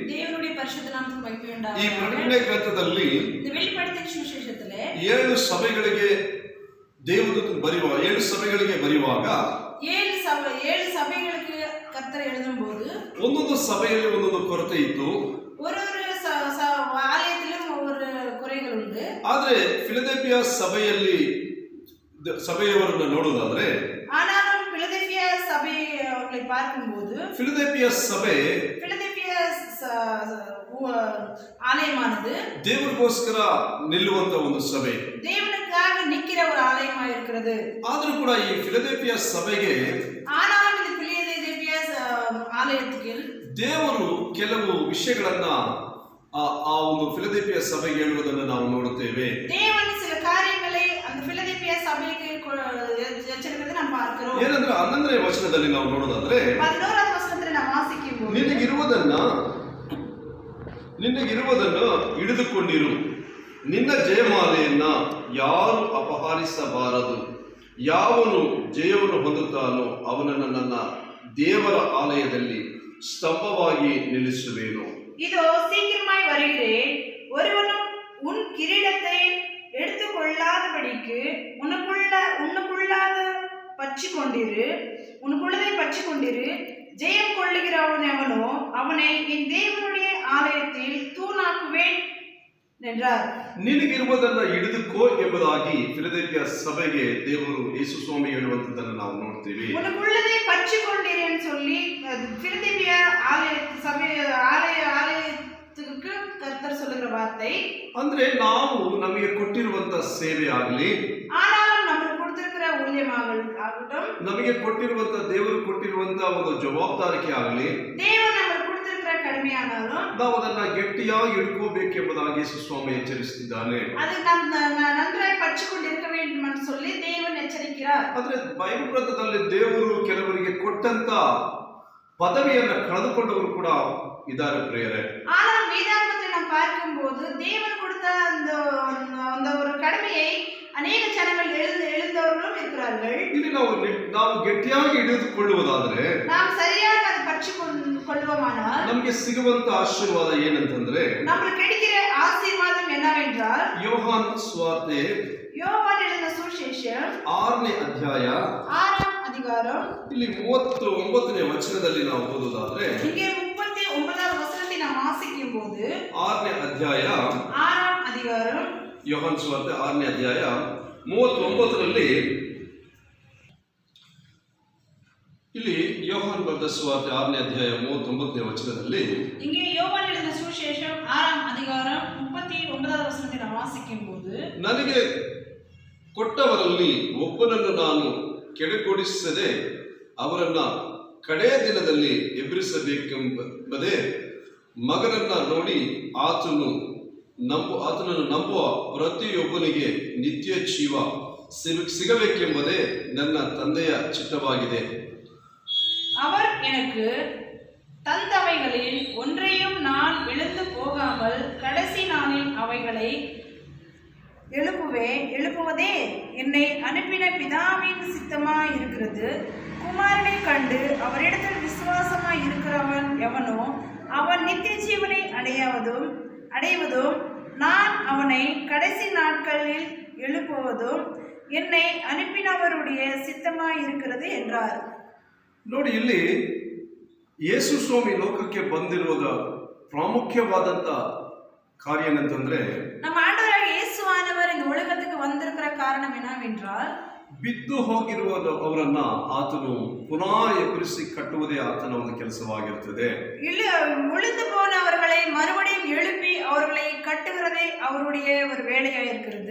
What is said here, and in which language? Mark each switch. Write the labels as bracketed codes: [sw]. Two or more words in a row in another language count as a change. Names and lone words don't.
[kn] ಈ ಪ್ರಕಟಣೆ ಗ್ರಂಥದಲ್ಲಿ 7 ಸಭೆಗಳಿಗೆ ದೇವದೂತನು ಬರೆಯುವಾಗ 7 ಸಭೆಗಳಿಗೆ ಬರೆಯುವಾಗ 7 ಸಭೆಗಳಿಗೆ ಕರ್ತರು எழுதும்போது ಒಂದೊಂದು ಸಭೆಯಲ್ಲಿ ಒಂದೊಂದು ಕೊರತೆ ಇತ್ತು. [ta] ஒரு ஆலயத்திலும் ஒவ்வொரு குறைகள் ಉಂಟು. [kn] ಆದರೆ ಫಿಲದೆಲ್ಫಿಯಾ ಸಭೆಯವರನ್ನು ನೋಡುವುದಾದ್ರೆ, [ta] ஆனாலும் பிலதெல்பியா சபை அவர்களை பார்க்கும்போது [kn] ಫಿಲದೆಲ್ಫಿಯಾ ಸಭೆ [ta] ஆலயமானது [kn] ದೇವರಿಗೋಸ್ಕರ ನಿಲ್ಲುವಂತ ಒಂದು ಸಭೆ, [ta] தேவனுக்காக நிக்கிற ஒரு ஆலயமா இருக்கிறது. [kn] ಆದರೂ ಕೂಡ ಈ ಫಿಲದೆಲ್ಫಿಯಾ ಸಭೆಗೆ, [ta] ஆனாலும் இந்த பிலதெல்பியா ஆலயத்துக்கு [kn] ದೇವರು ಕೆಲವು ವಿಷಯಗಳನ್ನ ಆ ಒಂದು ಫಿಲದೆಲ್ಫಿಯಾ ಸಭೆಗೆ ಹೇಳುವುದನ್ನು ನಾವು ನೋಡುತ್ತೇವೆ. [ta] தேவன் சில காரியங்களை அந்த பிலதெல்பியா சபைக்கு எச்சரிக்கிறதை நாம் பார்க்கிறோம். [kn] ಏನಂದ್ರೆ 11ನೇ ವಚನದಲ್ಲಿ ನಾವು ನೋಡೋದಾದ್ರೆ, [ta] 11வது வசனத்தில் நாம் வாசிக்கும்போது [kn] ನಿನಗಿರುವುದನ್ನು ಹಿಡಿದುಕೊಂಡಿರು. ನಿನ್ನ ಜಯಮಾಲೆಯನ್ನ ಯಾರು ಅಪಹರಿಸಬಾರದು. ಯಾವನು ಜಯವನ್ನು ಹೊಂದುತ್ತಾನೋ ಅವನನ್ನು ನನ್ನ ದೇವರ ಆಲಯದಲ್ಲಿ ಸ್ತಂಭವಾಗಿ ನಿಲ್ಲಿಸುವೆನು. [ta] இதோ சீக்கிரமாய் வருகிறேன். ஒருவனும் உன் கிரீடத்தை எடுத்துக்கொள்ளாதபடிக்கு உனக்குள்ளதை பற்றி கொண்டிரு. ஜெயம் கொள்ளுகிறவன் எவனோ அவனை என் தேவனுடைய ஆலயத்தில் தூணாக்குவேன் என்றார். [kn] ನಿನಗಿರುವುದನ್ನು ಹಿಡಿದುಕೋ ಎಂಬುದಾಗಿ ಫಿಲದೆಲ್ಫಿಯಾ ಸಭೆಗೆ ದೇವರು ಯೇಸು ಸ್ವಾಮಿ ಹೇಳುವಂತದನ್ನು ನಾವು ನೋಡ್ತೀವಿ. [ta] உனக்குள்ளதை பற்றி கொண்டிரு என்று சொல்லி பிலதெல்பியா ஆலயத்துக்கு கர்த்தர் சொல்லுகிற வார்த்தை. [kn] ಅಂದ್ರೆ ನಾವು ನಮಗೆ ಕೊಟ್ಟಿರುವಂತ ಸೇವೆ ಆಗಲಿ, [ta] ஆனாலும் நமக்கு கொடுத்திருக்கிற ஊழியமாகட்டும், [kn] ನಮಗೆ ಕೊಟ್ಟಿರುವಂತ ದೇವರು ಕೊಟ್ಟಿರುವಂತ ಒಂದು ಜವಾಬ್ದಾರಿಕೆ ಆಗಲಿ, [ta] தேவன் நமக்கு கொடுத்திருக்கிற கடமையானாலும் [kn] ನಾವು ಅದನ್ನ ಗಟ್ಟಿಯಾಗಿ ಹಿಡ್ಕೋಬೇಕೆಂಬುದಾಗಿ ಯೇಸು ಸ್ವಾಮಿ ಎಚ್ಚರಿಸುತ್ತಿದ್ದಾನೆ. [ta] அது நன்றாய் பற்றி கொண்டிருக்க வேண்டும் என்று சொல்லி தேவன் எச்சரிக்கிறார். [kn] ಆದ್ರೆ ಬೈಬಲ್ ಗ್ರಂಥದಲ್ಲಿ ದೇವರು ಕೆಲವರಿಗೆ ಕೊಟ್ಟಂತ ಪದವಿಯನ್ನು ಕಳೆದುಕೊಂಡವರು ಕೂಡ ಇದ್ದಾರೆ ಪ್ರಿಯರೇ. [ta] ஆனால் வேதாகமத்தில் நாம் பார்க்கும்போது தேவன் கொடுத்த அந்த ஒரு கடமையை [kn] ಅನೇಕ ಜನಗಳು [ta] எழுந்தவர்களும் இருக்கிறார்கள். [kn] ಇಲ್ಲಿ ನಾವು ಗಟ್ಟಿಯಾಗಿ ಹಿಡಿದುಕೊಳ್ಳುವುದಾದ್ರೆ, [ta] நாம் சரியாக அதை பற்றி கொள்வோமானால் [kn] ನಮಗೆ ಸಿಗುವಂತ ಆಶೀರ್ವಾದ ಏನಂತಂದ್ರೆ, [ta] நமக்கு கிடைக்கிற ஆசீர்வாதம் என்னவென்றால், [kn] ಯೋಹಾನ್ ಸುವಾರ್ತೆ [ta] யோவான் எழுதின சுவிசேஷம் [kn] 6ನೇ ಅಧ್ಯಾಯ [ta] 6ಆம் அதிகாரம் [kn] ಇಲ್ಲಿ 39ನೇ ವಚನದಲ್ಲಿ ನಾವು ಓದುವುದಾದ್ರೆ, [ta] இங்கே 39வது வசனத்தை நாம் வாசிக்கும்போது [kn] 6ನೇ ಅಧ್ಯಾಯ [ta] 6ಆம் அதிகாரம் [kn] ಯೋಹಾನ್ ಸುವಾರ್ತೆ 6ನೇ ಅಧ್ಯಾಯ 39ರಲ್ಲಿ ಇಲ್ಲಿ ಯೋಹಾನ್ ಬರೆದ ಸುವಾರ್ತೆ 6ನೇ ಅಧ್ಯಾಯ 39ನೇ ವಚನದಲ್ಲಿ [ta] இங்கே யோவான் எழுதின சுவிசேஷம் 6ஆம் அதிகாரம் 39வது வசனத்தை நாம் வாசிக்கும்போது, [kn] ನನಗೆ ಕೊಟ್ಟವರಲ್ಲಿ ಒಬ್ಬನನ್ನು ನಾನು ಕೆಳಗೊಳಿಸದೆ ಅವರನ್ನ ಕಡೇ ದಿನದಲ್ಲಿ ಎಬ್ಬಿಸಬೇಕೆಂಬುದೇ ಮಗನನ್ನ ನೋಡಿ ಆತನನ್ನು ನಂಬುವ ಪ್ರತಿಯೊಬ್ಬನಿಗೆ ನಿತ್ಯ ಜೀವ ಸಿಗಬೇಕೆಂಬುದೇ ನನ್ನ ತಂದೆಯ ಚಿತ್ತವಾಗಿದೆ. [ta] அவர் எனக்கு தந்தவைகளில் ஒன்றையும் நான் இழந்து போகாமல் கடைசி நாளில் அவைகளை எழுப்புவதே என்னை அனுப்பின பிதாவின் சித்தமாய் இருக்கிறது. குமாரனை கண்டு அவரிடத்தில் விசுவாசமாய் இருக்கிறவன் எவனோ அவன் நித்திய ஜீவனை அடைவதும் நான் அவனை கடைசி நாட்களில் எழுப்புவதும் என்னை அனுப்பினவருடைய சித்தமாய் இருக்கிறது என்றார். [kn] ನೋಡಿ, ಇಲ್ಲಿ ಯೇಸು ಸ್ವಾಮಿ ಲೋಕಕ್ಕೆ ಬಂದಿರುವುದ ಪ್ರಾಮುಖ್ಯವಾದಂತ ಕಾರ್ಯ ಏನಂತಂದ್ರೆ, [ta] நம்ம ஆண்டவராக இயேசுவானவர் இந்த உலகத்துக்கு வந்திருக்கிற காரணம் என்னவென்றால், [kn] ಬಿದ್ದು ಹೋಗಿರುವವರನ್ನ ಆತನು ಪುನಃ ಎಬ್ಬಿಸಿ ಕಟ್ಟುವುದೇ ಆತನ ಒಂದು ಕೆಲಸವಾಗಿರುತ್ತದೆ. ಇಲ್ಲಿ ಉಳಿದು [ta] போனவர்களை மறுபடியும் எழுப்பி அவர்களை கட்டுகிறதே அவருடைய ஒரு வேலையாக இருக்கிறது.